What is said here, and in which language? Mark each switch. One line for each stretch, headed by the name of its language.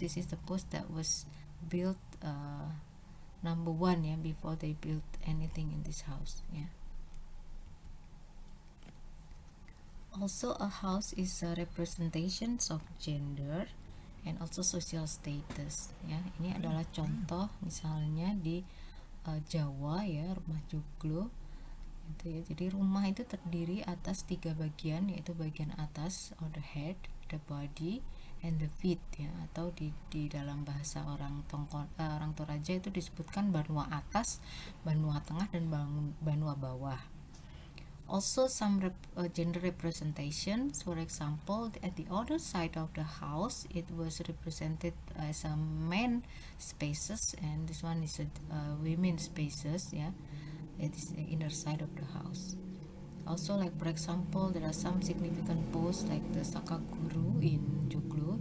English: This is the post that was built number 1, yeah, before they built anything in this house. Yeah. Also, a house is a representation of gender and also social status.
Indonesian: Ya, ini adalah contoh misalnya di Jawa, ya, rumah joglo itu ya. Jadi rumah itu terdiri atas 3 bagian, yaitu bagian atas
English: or the head, the body, and the feet,
Indonesian: ya, atau di dalam bahasa orang Toraja itu disebutkan banua atas, banua tengah, dan banua bawah.
English: Also some gender representations. For example, at the other side of the house, it was represented as a men spaces, and this one is a women spaces. Yeah, it is the inner side of the house. Also, like for example, there are some significant posts like the Sakaguru in Joglo.